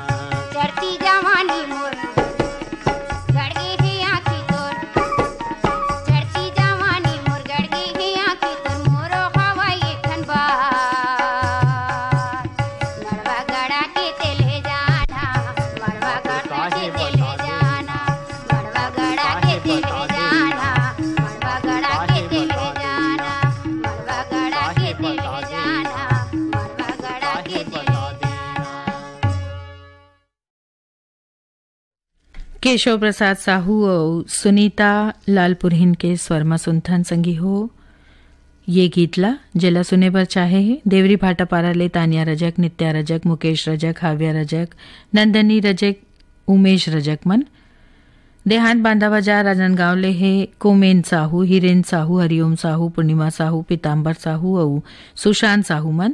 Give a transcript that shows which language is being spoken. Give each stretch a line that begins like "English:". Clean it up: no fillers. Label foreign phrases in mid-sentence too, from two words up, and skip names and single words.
Chhattisgarhi: चढ़ती जवानी मोर गड़गे है आँखी तोर, चढ़ती जवानी मोर गड़गे है आँखी तोर, मोरो हवाई ठनबा मरवा गड़ा के तेले जाना, मरवा गड़ा के तेले जाना, मरवा गड़ा के तेले जाना, मरवा गड़ा के तेले जाना, मरवा गड़ा के तेले जाना, मरवा गड़ा के तेले जाना। केशव प्रसाद साहू और सुनीता लालपुरहिन के स्वरमा सुनथन संगी हो ये गीतला जेला सुने बर चाहे है देवरी भाटापारा ले तानिया रजक, नित्या रजक, मुकेश रजक, हाव्या रजक, नंदनी रजक, उमेश रजक मन। देहांत बांधा बाजार राजनगांव ले है कोमेन साहू, हिरेन साहू, हरिओम साहू, पूर्णिमा साहू, पीताम्बर साहू और सुशांत साहू मन।